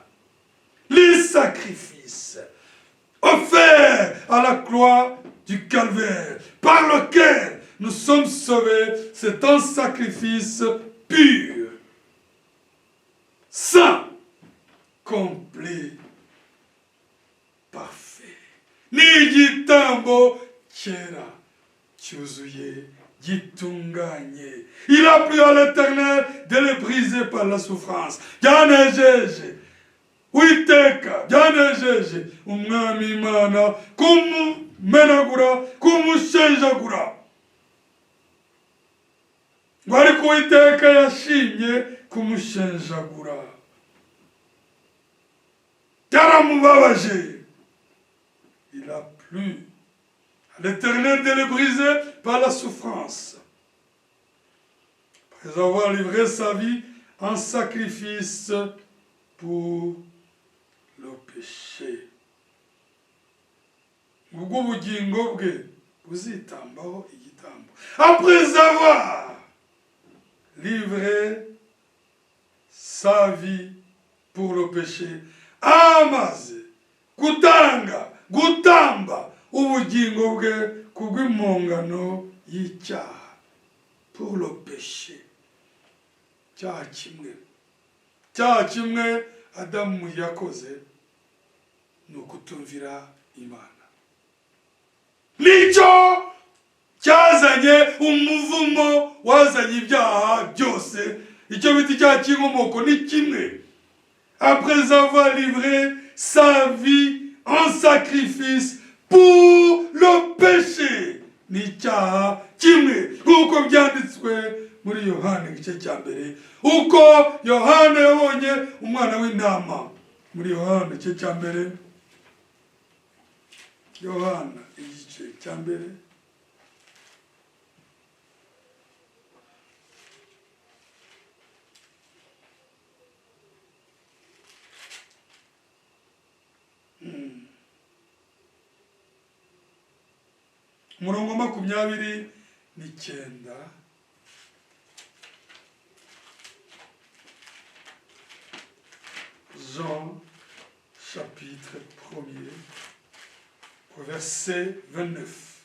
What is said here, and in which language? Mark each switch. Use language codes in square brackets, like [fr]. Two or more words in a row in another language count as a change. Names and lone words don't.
[fr] Les sacrifices offerts à la croix du calvaire, par lequel nous sommes sauvés, c'est un sacrifice pur, saint, complet, parfait. [rw] Ni igitambo cyera, cyuzuye, gitunganye. [fr] Il a plu à l'Éternel de le briser par la souffrance. [rw] Byanejeje Uwiteka, byanejeje Umwami Imana kumumenagura, kumushenjagura. Ngo ariko Uwiteka yashimye kumushenjagura, yaramubabaje. [fr] Il a plu à l'Éternel de le briser par la souffrance. Après avoir livré sa vie en sacrifice pour le péché. [rw] Ubwo ubugingo bwe buzitambaho igitambo. [fr] Après avoir livré sa vie pour le péché, [rw] amaze gutamba ubugingo bwe kubw'impongano y'icyaha, [fr] pour le péché. [rw] Cyaha kimwe Adamu yakoze ni ukutumvira Imana. Nicyo cyazanye umuvumo wazanye ibyaha byose. Icyo bita icyaha cy'inkomoko ni kimwe. Après avoir livré sa vie en sacrifice pour le péché, ni icyaha kimwe, nk'uko byanditswe muri Yohana igice cya mbere, uko Yohana yabonye umwana w'intama. Muri Yohana igice cya mbere, Yohana igice cya mbere, umurongo 29. [fr] Jean, chapitre 1er, au verset 29.